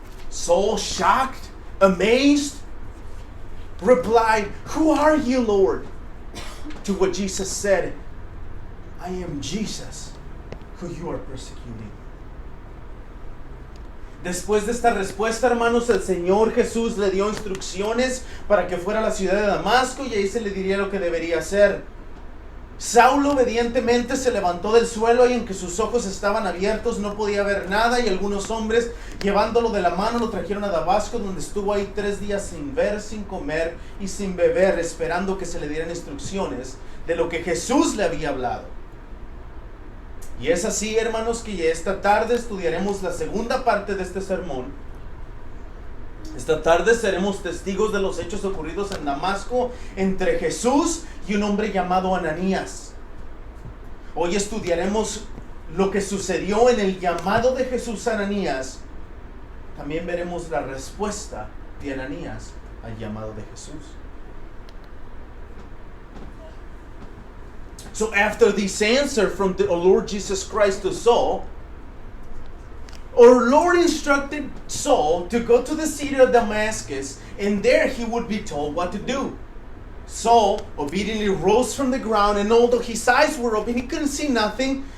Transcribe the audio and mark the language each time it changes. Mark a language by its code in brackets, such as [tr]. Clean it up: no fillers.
[en] Saul, shocked, amazed, replied, who are you, Lord? To what Jesus said, I am Jesus, who you are persecuting. [es] Después de esta respuesta, hermanos, el Señor Jesús le dio instrucciones para que fuera a la ciudad de Damasco y ahí se le diría lo que debería hacer. Saulo obedientemente se levantó del suelo y en que sus ojos estaban abiertos no podía ver nada, y algunos hombres llevándolo de la mano lo trajeron a Damasco, donde estuvo ahí 3 días sin ver, sin comer y sin beber, esperando que se le dieran instrucciones de lo que Jesús le había hablado. Y es así, hermanos, que esta tarde estudiaremos la segunda parte de este sermón. Esta tarde seremos testigos de los hechos ocurridos en Damasco entre Jesús y un hombre llamado Ananías. Hoy estudiaremos lo que sucedió en el llamado de Jesús a Ananías. También veremos la respuesta de Ananías al llamado de Jesús. [en] So after this answer from the Lord Jesus Christ to Saul, our Lord instructed Saul to go to the city of Damascus, and there he would be told what to do. Saul obediently rose from the ground, and although his eyes were open, he couldn't see nothing.